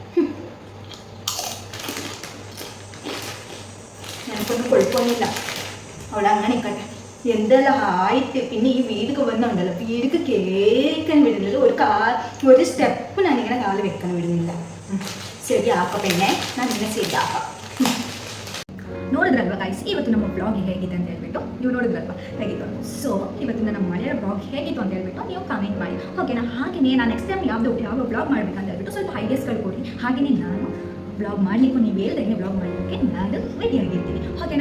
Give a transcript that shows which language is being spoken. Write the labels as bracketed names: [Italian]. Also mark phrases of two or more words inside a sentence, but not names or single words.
[Malayalam] എനിക്കൊന്നും കുഴപ്പമൊന്നുമില്ല. അവൾ അങ്ങനെ നിൽക്കട്ടെ. എന്തെല്ലാം ആയിട്ട് പിന്നെ ഈ വീടൊക്കെ വന്നുണ്ടല്ലോ, വീടൊക്കെ കേൾക്കാൻ വിടുന്നില്ല. ഒരു സ്റ്റെപ്പ് ഞാനിങ്ങനെ കാല് വെക്കാൻ വിടുന്നില്ല. ശരിയാക്കാം പെണ്ണെ, ഞാൻ നിന്നെ ശരിയാക്കാം. [Kannada] ನೋಡಿದ್ರಲ್ವ ಗೈಸ್, ಇವತ್ತು ನಮ್ಮ ಬ್ಲಾಗ್ ಹೇಗಿದೆ ಅಂತ ಹೇಳ್ಬಿಟ್ಟು ನೀವು ನೋಡಿದ್ರಲ್ವ ಹೇಗಿತ್ತು. ಸೊ ಇವತ್ತಿನ ನಮ್ಮ ಮಳೆಯ ಬ್ಲಾಗ್ ಹೇಗಿತ್ತು ಅಂತ ಹೇಳ್ಬಿಟ್ಟು ನೀವು ಕಮೆಂಟ್ ಮಾಡಿ, ಓಕೆನಾ. ಹಾಗೆಯೇ ನಾನು [English] next time [Kannada] ಯಾವ ಬ್ಲಾಗ್ ಮಾಡಬೇಕಂತ ಹೇಳ್ಬಿಟ್ಟು ಸ್ವಲ್ಪ ಐಡಿಯಾಸ್ಗಳು ಕೊಡಿ. ಹಾಗೆಯೇ ನಾನು ಬ್ಲಾಗ್ ಮಾಡಲಿಕ್ಕೂ ನೀವು ಹೇಳ್ದಂಗೆ ಬ್ಲಾಗ್ ಮಾಡಲಿಕ್ಕೆ ನಾನು ರೆಡಿ ಆಗಿರ್ತೀನಿ, ಓಕೆನಾ.